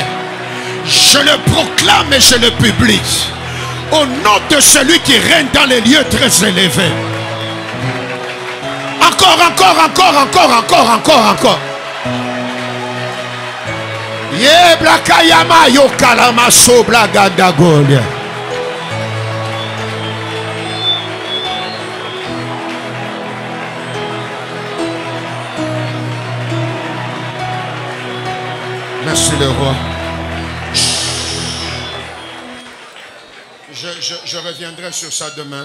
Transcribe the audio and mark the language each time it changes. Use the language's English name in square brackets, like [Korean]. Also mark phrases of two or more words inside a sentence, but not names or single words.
[French] Je le proclame et je le publie au nom de celui qui règne dans les lieux très élevés. Encore, encore, encore, encore, encore, encore, encore. Ye blakayama yokalama sobla gadagolia. Merci le roi. Je reviendrai sur ça demain.